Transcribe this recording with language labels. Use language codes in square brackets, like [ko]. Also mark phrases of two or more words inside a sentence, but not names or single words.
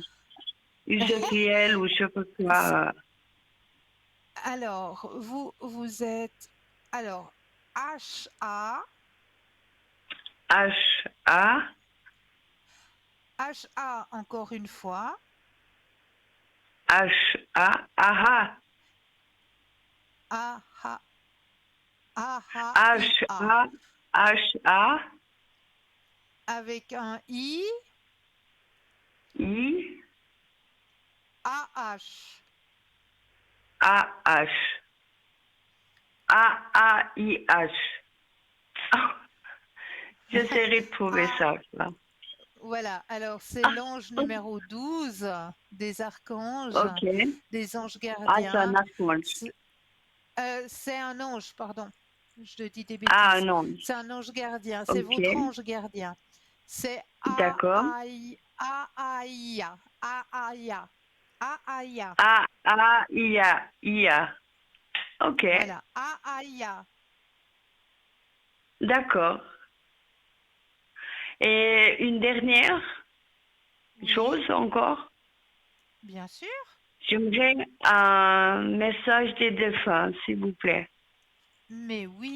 [fr] Ezekiel ou je sais pas quoi. Alors, vous êtes. Alors, H-A. H-A, H-A encore une fois. H-A, aha, A-H. A-H-I-A. H-A, H-A, Avec un I. I, A-H. A-H, A-A-I-H. J'essaierai de trouver A. ça, là. Voilà, alors c'est Ah, l'ange numéro 12 des archanges, ok. des anges Ah, c'est un gardiens. archange. C'est un ange, pardon, je te dis des Ah, bêtises. non. C'est un ange gardien, c'est Ok, votre ange gardien. C'est d'accord. A-A-I-A. A-A-I-A. A-A-I-A. A-A-I-A, I-A. Ok, Voilà, A-A-I-A. d'accord. Et une dernière Oui, chose encore. bien sûr. J'aimerais un message des défunts, s'il vous plaît. Mais oui,